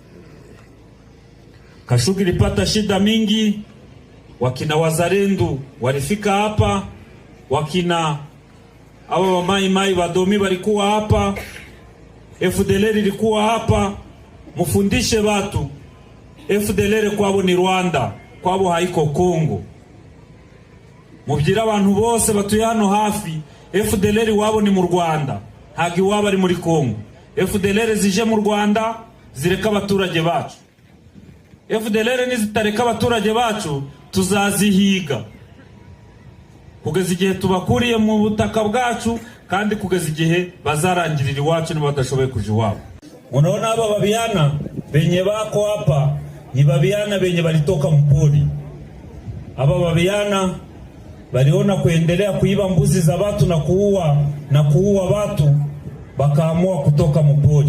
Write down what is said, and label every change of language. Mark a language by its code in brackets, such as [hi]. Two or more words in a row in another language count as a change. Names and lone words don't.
[sw] Kashuga ilipata shida mingi, wakina Wazalendo walifika hapa, wakina awa wa Mai Mai Wadomi walikuwa hapa, FDLR ilikuwa hapa. Mufundishe watu FDLR kwabo ni Rwanda, kwabo haiko Kongo. [rw] Mubyira abantu bose batuye hano hafi, FDLR wabo ni mu Rwanda, hagi wabo ari muri Kongo. FDLR zije mu Rwanda zireka abaturage bacu. FDLR nizitareka abaturage bacu tuzazihiga kugeza igihe tubakuriye mu butaka bwacu, kandi kugeza igihe bazarangirira iwacu niba badashoboye kuja iwabo. [sw] Unaona hapa babiana benye bako hapa ni babiana benye balitoka mpori. Hapa babiana baliona kuendelea kuiba mbuzi za watu na kuua watu, bakaamua kutoka mpori.